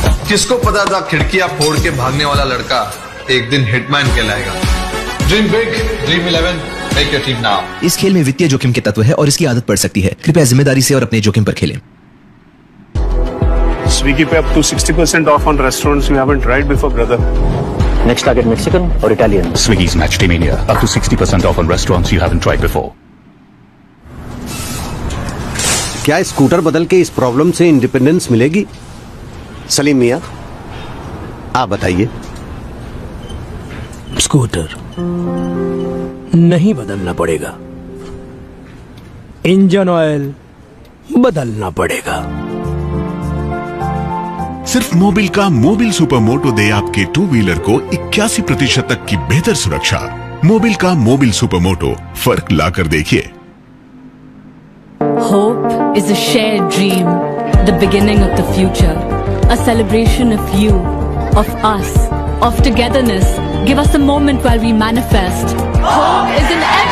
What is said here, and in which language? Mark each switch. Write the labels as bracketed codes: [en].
[hi] किसको पता था खिड़कियां फोड़ के भागने वाला लड़का एक दिन हिटमैन कहलाएगा। [en] Dream big, dream 11, make your team now. [hi] इस खेल में वित्तीय जोखिम के तत्व है और इसकी आदत पड़ सकती है। कृपया जिम्मेदारी से और अपने जोखिम पर खेलें। [en] Swiggy pay up to 60% off on restaurants you haven't tried before, brother. Next target Mexican or Italian? Swiggy's Match Day Mania. Up to 60% off on restaurants you haven't tried before. [hi] क्या स्कूटर बदल के इस problem से independence मिलेगी? सलीम मियां, आप बताइए। Scooter नहीं बदलना पड़ेगा, इंजन ऑयल बदलना पड़ेगा। सिर्फ मोबिल का मोबिल सुपर मोटो दे आपके 2 व्हीलर को 81% तक की बेहतर सुरक्षा। मोबिल का मोबिल सुपर मोटो, फर्क लाकर देखिए। [en] Hope is a shared dream, the beginning of the future, a celebration of you, of us, of togetherness. Give us a moment while we manifest. Hope is an